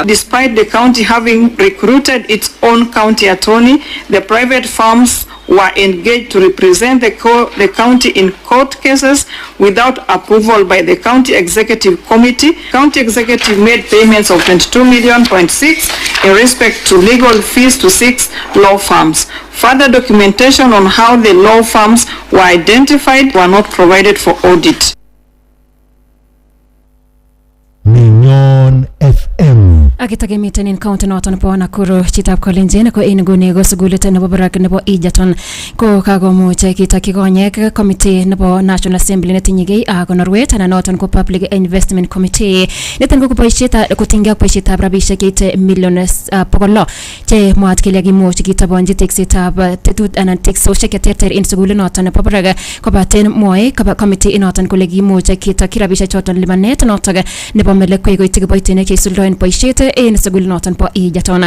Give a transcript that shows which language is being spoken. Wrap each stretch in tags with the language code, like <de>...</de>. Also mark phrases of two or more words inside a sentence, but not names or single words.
<en>Despite the county having recruited its own county attorney, the private firms were engaged to represent the county in court cases without approval by the county executive committee. County executive made payments of 22.6 million in respect to legal fees to 6 law firms. Further documentation on how the law firms were identified were not provided for audit.</en> <kln>Nenyon FM. Akitakemiten en county noton nebo Nakuru chitab Kolenjin ko en nguni ko sugulit nebo barak nebo Egerton ko kakomuch kitokyi konyek committee nebo National Assembly netinyegei ak konorwet anan noton ko Public Investment Committee niton ko kotinygei ak boisietab rabisiek keite million 100 che mwaat kele kimuch kitabonji teksetab tetut anan teksosiek cheterter en sugulit noton nebo barak kobaten mwoe committee noton kole kimuch kitokyi rabisiek choton lipanet noton nebo melekwek koityi kiboitinik cheisuldoen boisiet en sugul noton po Egerton.</kln>